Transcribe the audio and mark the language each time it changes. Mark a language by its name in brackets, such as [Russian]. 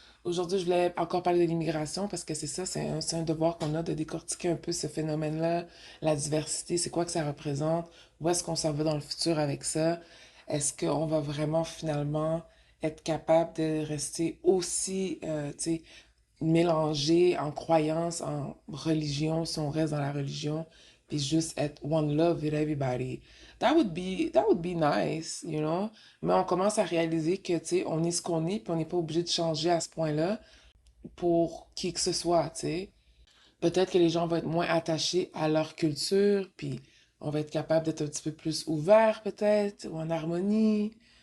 [French] Aujourd'hui, je voulais encore parler de l'immigration parce que c'est ça, c'est un devoir qu'on a de décortiquer un peu ce phénomène-là, la diversité, c'est quoi que ça représente, où est-ce qu'on s'en va dans le futur avec ça, est-ce qu'on va vraiment finalement être capable de rester aussi, tu sais, mélanger en croyance, en religion, si on reste dans la religion, puis juste être [English] one love with everybody. That would be nice, you know? [French] Mais on commence à réaliser que, tu sais, on est ce qu'on est, puis on n'est pas obligé de changer à ce point-là pour qui que ce soit, tu sais. Peut-être que les gens vont être moins attachés à leur culture, puis on va être capable d'être un petit peu plus ouvert, peut-être, ou en harmonie.